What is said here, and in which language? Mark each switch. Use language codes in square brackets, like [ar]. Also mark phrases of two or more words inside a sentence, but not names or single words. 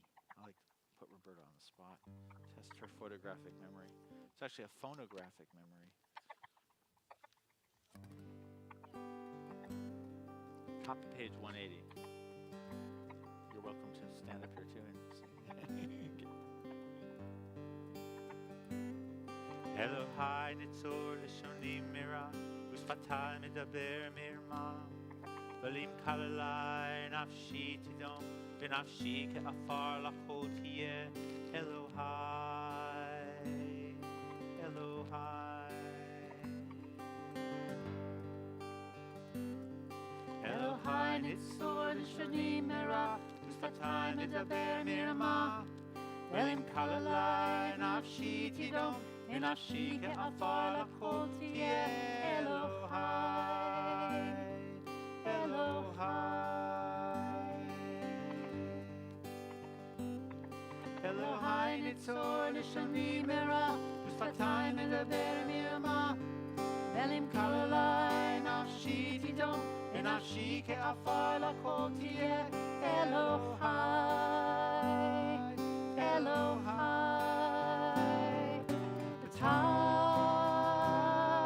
[en] I like to put Roberta on the spot. Test her photographic memory. It's actually a phonographic memory. Top of page 180. You're welcome to stand up here too and sing. [he] אלהי נצור לשוני מרע ושפתי מדבר מרמה. ולמקללי נפשי תדום ונפשי כעפר לכל תהיה. אלהי, אלהי. אלהי נצור לשוני מרע ושפתי מדבר מרמה. ולמקללי נפשי תדום ונפשי כעפר לכל תהיה. אלהי, אלהי. אלהי נצור לשוני מרע ושפתי מדבר מרמה. ולמקללי נפשי תדום ונפשי כעפר לכל תהיה. אלהי, אלהי. [en] The time